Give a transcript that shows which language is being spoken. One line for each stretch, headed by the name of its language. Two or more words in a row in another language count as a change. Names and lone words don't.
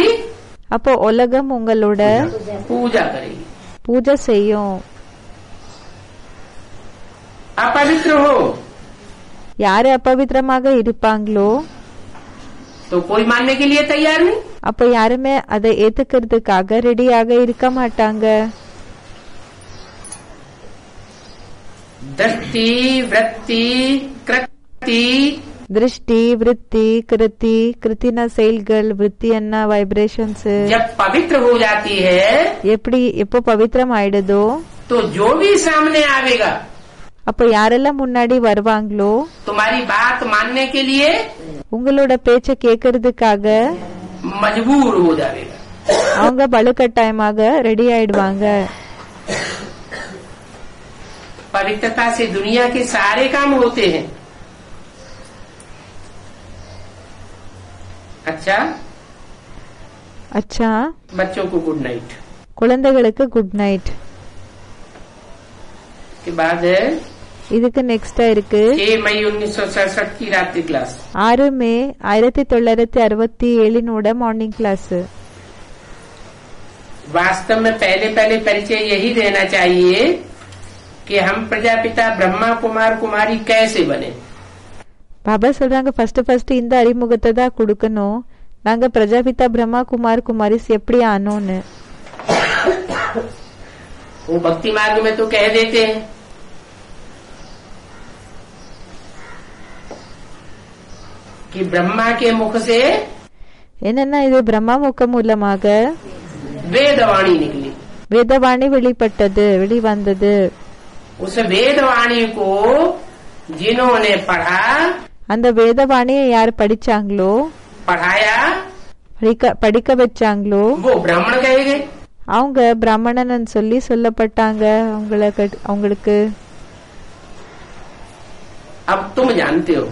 Tamil: அப்போ உலகம் உங்களோட
Hindi: पूजा करेगी।
Tamil: பூஜை செய்யும்.
Hindi: अपवित्र हो
Tamil: யாரு अपवित्रமாக இருப்பாங்களோ
Hindi: तो कोई मानने के लिए तैयार नहीं।
Tamil: அப்ப யாருமே அதை ஏத்துக்கிறதுக்காக ரெடியாக இருக்க மாட்டாங்க.
Hindi: दृष्टि वृत्ति कृति
Tamil: திருஷ்டி விருத்தி கிருத்தி கிருத்தின செயல்கள் விருத்தி என்ன வைப்ரேஷன்ஸ்
Hindi: जब पवित्र हो जाती है
Tamil: எப்படி எப்போ பவித்திரம் ஆயிடுதோ
Hindi: तो जो भी सामने आवेगा
Tamil: அப்ப யாரெல்லாம் முன்னாடி வருவாங்களோ
Hindi: तुम्हारी बात मानने के लिए
Tamil: உங்களோட பேச்ச கேட்கறதுக்காக
Hindi: मजबूर हो जाएगा।
Tamil: அவங்க வலுக்கட்டாயமாக ரெடி ஆயிடுவாங்க.
Hindi: पवित्रता से दुनिया के सारे काम होते हैं। अच्छा
Tamil: அச்சா
Hindi: बच्चों को
English: good night.
Tamil: குழந்தைகளுக்கு
English: good night.
Hindi: के बाद
Tamil: இதுக்கு நெக்ஸ்டா இருக்கு
Hindi: 6 मई 1967 की रात्रि क्लास।
Tamil: 6 மே 1967
English: morning class.
Hindi: वास्तव में पहले परिचय यही देना चाहिए कि हम प्रजापिता ब्रह्मा कुमार कुमारी कैसे बने।
Tamil: பாபா சொல்றாங்க ஃபர்ஸ்ட் இந்த அறிமுகத்தை தான் கொடுக்கணும். நாங்க பிரஜாபிதா பிரம்மா குமார் குமாரிஸ் எப்படி ஆனோன்னு.
Hindi: वो भक्ति मार्ग में तो कह देते हैं कि ब्रह्मा के मुख से
Tamil: என்னன்னா இது பிரம்மா முக மூலமாக
Hindi: वेदवाणी निकली।
Tamil: வேதவாணி வெளிப்பட்டது வெளிவந்தது.
Hindi: उस वेदवाणी को जिन्होंने पढ़ा
Tamil: அந்த வேதவாணியை யார் படிச்சாங்களோ
Hindi: पढ़ाया
Tamil: படிக்க வச்சாங்களோ
Hindi: वो ब्राह्मण कहे गए।
Tamil: அவங்க பிராமணன் சொல்லி சொல்லப்பட்டாங்க அவங்களுக்கு.
Hindi: अब तुम जानते हो